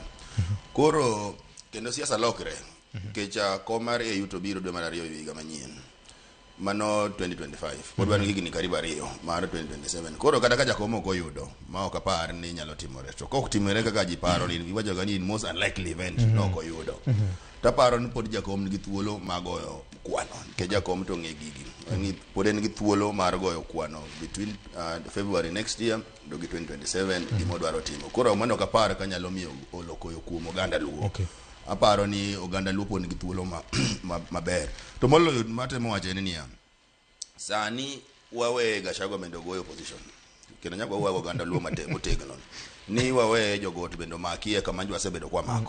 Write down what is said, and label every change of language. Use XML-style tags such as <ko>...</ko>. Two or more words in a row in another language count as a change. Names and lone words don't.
<luo>Koro kendo siasa lokre. Kecha komar e yuto biro dwe mar ariyo higa manyien. Mano 2025. Pod wan higni karibu ariyo mar 2027. Koro kata ka jakomo ko yudo ma ok apar ni nyalo timore. To kok timore kaka ji paro ni iwacho ga ni</luo> <en>most unlikely event</en> <luo>no ko yudo. Taparo ni pod jakom nigi thuolo mag goyo kwano ke jakom to nge gigi ni pod en gi thuolo mar goyo kwano</luo> <en>between February next year</en> <luo>do gi 2027 gimo dwaro timo. Koro mano ka par ka nyalo miyo olokoyo kuom oganda luo. Okay. Aparo ni oganda luo pod nigi thuolo maber. To moloyo matemo wacho ni niya, sani wawe Gachagua bendo goyo opposition. Kendo nyaka wawe oganda luo motegno. Ni wawe jogot bendo makie kama njwa sebedo kwa mako.</luo>